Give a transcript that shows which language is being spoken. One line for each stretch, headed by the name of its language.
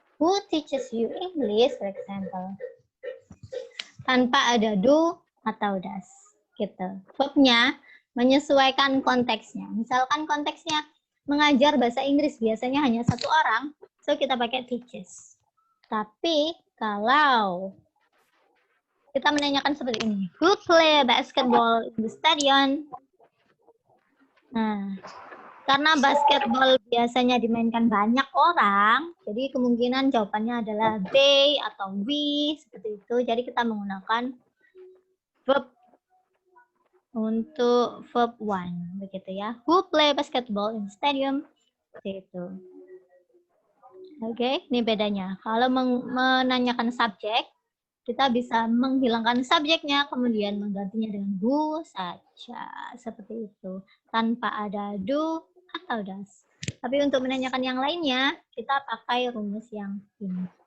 English: Who teaches you English, for example.
Indonesian: Tanpa ada do atau does. Gitu. Verbnya menyesuaikan konteksnya. Misalkan konteksnya mengajar bahasa Inggris biasanya hanya satu orang, so kita pakai teaches. Tapi kalau kita menanyakan seperti ini,
English: who play basketball in the stadium?
Indonesian: Nah, karena basketball biasanya dimainkan banyak orang, jadi kemungkinan jawabannya adalah they atau we, seperti itu. Jadi kita menggunakan verb untuk verb one, begitu ya.
English: Who play basketball in stadium?
Indonesian: Seperti itu. Oke, ini bedanya. Kalau menanyakan subjek, kita bisa menghilangkan subjeknya, kemudian menggantinya dengan who saja. Seperti itu. Tanpa ada do atau does. Tapi untuk menanyakan yang lainnya, kita pakai rumus yang ini.